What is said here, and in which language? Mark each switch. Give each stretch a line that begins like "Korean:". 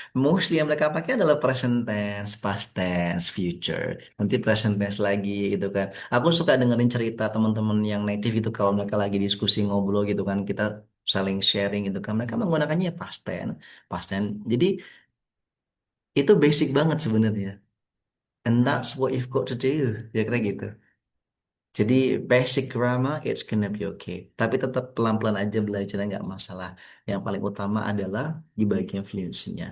Indonesian: Mostly yang mereka pakai adalah present tense, past tense, future. Nanti present tense lagi gitu kan. Aku suka dengerin cerita teman-teman yang native gitu kalau mereka lagi diskusi ngobrol gitu kan kita saling sharing gitu kan mereka menggunakannya past tense. Jadi itu basic banget sebenarnya.
English: And that's what you've got to do.
Indonesian: Ya kira gitu. Jadi
English: basic grammar it's gonna be okay.
Indonesian: Tapi tetap pelan-pelan aja belajarnya nggak masalah. Yang paling utama adalah di bagian fluency-nya.